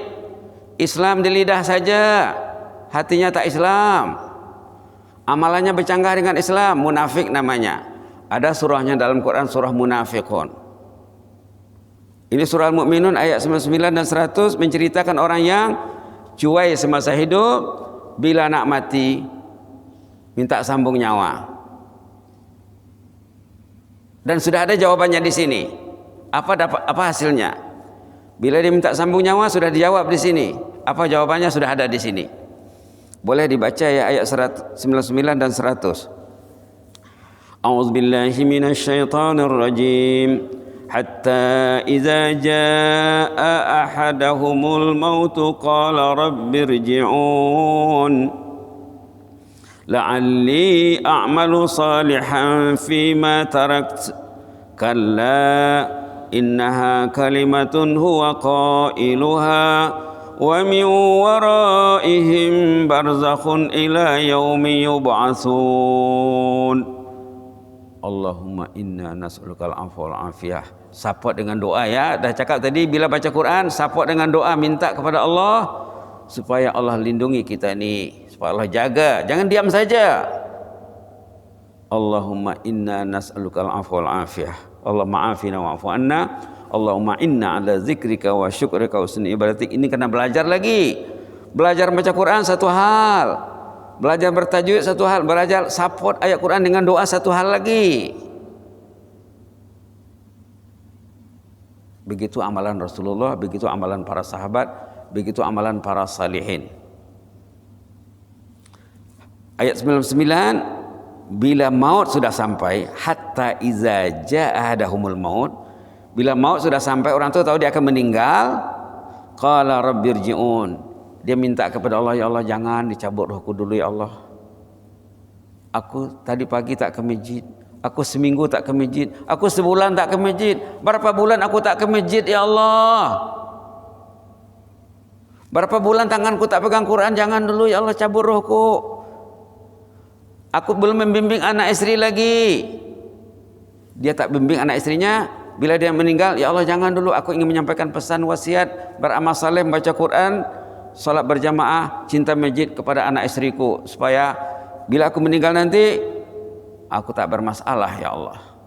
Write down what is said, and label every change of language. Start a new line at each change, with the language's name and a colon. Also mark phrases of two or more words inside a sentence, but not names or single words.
Malay: Islam di lidah saja, hatinya tak Islam. Amalannya bercanggah dengan Islam, munafik namanya. Ada surahnya dalam Quran, surah Munafiqun. Ini surah Al-Mu'minun ayat 99 dan 100 menceritakan orang yang cuai semasa hidup, bila nak mati minta sambung nyawa. Dan sudah ada jawabannya di sini. Apa hasilnya? Bila dia minta sambung nyawa sudah dijawab di sini. Apa jawabannya sudah ada di sini. Boleh dibaca ya ayat 99 dan 100.
Arabic: أعوذ بالله من الشيطان الرجيم. حتى إذا جاء أحدهم الموت قال رب ارجعون لعلي أعمل صالحا فيما تركت كلا إنها كلمة هو قائلها ومن ورائهم برزخ إلى يوم يبعثون. اللهم إنا نسألك العفو والعافية.
Malay: Support dengan doa ya. Dah cakap tadi bila baca Quran support dengan doa, minta kepada Allah supaya Allah lindungi kita ni, supaya Allah jaga. Jangan diam saja.
Arabic: اللهم إنا نسألك العفو والعافية. اللهم عافنا واعف عنا. اللهم إنا على ذكرك وشكرك وحسن عبادتك.
Malay: Ini kena belajar lagi. Belajar baca Quran satu hal, belajar bertajwid satu hal, belajar support ayat Quran dengan doa satu hal lagi. Begitu amalan Rasulullah, begitu amalan para sahabat, begitu amalan para salihin. Ayat 99, bila maut sudah sampai,
Arabic: حتى إذا جاء أحدهم الموت,
Malay: bila maut sudah sampai, orang tu tahu dia akan meninggal,
Arabic: قال رب ارجعون,
Malay: dia minta kepada Allah,
Arabic: يا الله
Malay: jangan dicabut rohku dulu ya Allah. Aku tadi pagi tak ke masjid, aku seminggu tak ke masjid, aku sebulan tak ke masjid, berapa bulan aku tak ke masjid
Arabic: يا الله.
Malay: Berapa bulan tanganku tak pegang Quran, jangan dulu
Arabic: يا الله
Malay: cabut rohku. Aku belum membimbing anak istri lagi. Dia tak bimbing anak istrinya, bila dia meninggal,
Arabic: يا الله
Malay: jangan dulu, aku ingin menyampaikan pesan wasiat, beramal saleh, membaca Quran, salat berjamaah, cinta masjid kepada anak istriku, supaya bila aku meninggal nanti aku tak bermasalah
Arabic: يا الله.